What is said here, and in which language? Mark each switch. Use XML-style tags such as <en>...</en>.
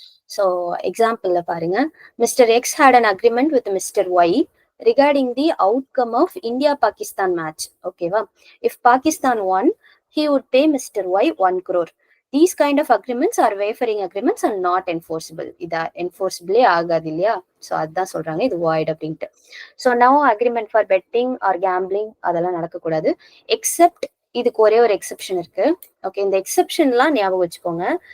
<en>So example</en> <ta>பாருங்க.</ta> <en>Mr. X had an agreement with Mr. Y regarding the outcome of India-Pakistan match.</en> <ta>ஓகேவா?</ta> <en>If Pakistan won, he would pay Mr. Y 1 crore. These kind of agreements are wavering agreements and not enforceable.</en> <ta>இதா enforceable ஆகாது இல்லையா? So அதான் சொல்றாங்க இது void அப்படின்ட்டு.</ta> <en>So now agreement for betting or gambling</en> <ta>அதெல்லாம் நடக்கக்கூடாது. Except இதுக்கு ஒரே ஒரு எக்ஸெப்ஷன் இருக்கு. ஓகே, இந்த எக்ஸெப்ஷன்லாம் ஞாபகம் வச்சுக்கோங்க.</ta>